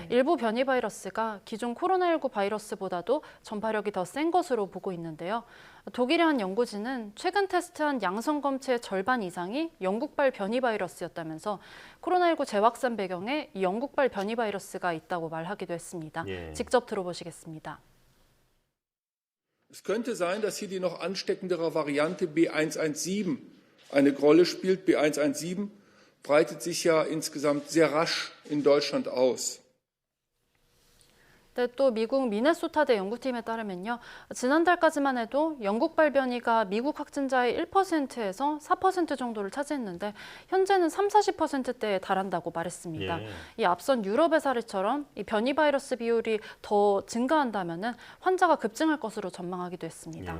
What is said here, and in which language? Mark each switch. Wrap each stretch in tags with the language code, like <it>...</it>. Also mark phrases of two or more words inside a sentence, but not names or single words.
<ko>일부 변이 바이러스가 기존 코로나19 바이러스보다도 전파력이 더 센 것으로 보고 있는데요. 독일의 한 연구진은 최근 테스트한 양성 검체의 절반 이상이 영국발 변이 바이러스였다면서 코로나19 재확산 배경에 이 영국발 변이 바이러스가 있다고 말하기도 했습니다. 예. 직접 들어보시겠습니다.</ko> <de>Es könnte sein, dass hier die noch ansteckendere Variante B117 eine Rolle spielt. B117 breitet sich ja insgesamt sehr rasch in Deutschland aus.</de> <ko>네, 또 미국 미네소타대 연구팀에 따르면요. 지난달까지만 해도 영국발 변이가 미국 확진자의 1%에서 4% 정도를 차지했는데 현재는 30-40%대에 달한다고 말했습니다. 예. 이 앞선 유럽의 사례처럼 이 변이 바이러스 비율이 더 증가한다면은 환자가 급증할 것으로 전망하기도 했습니다.</ko>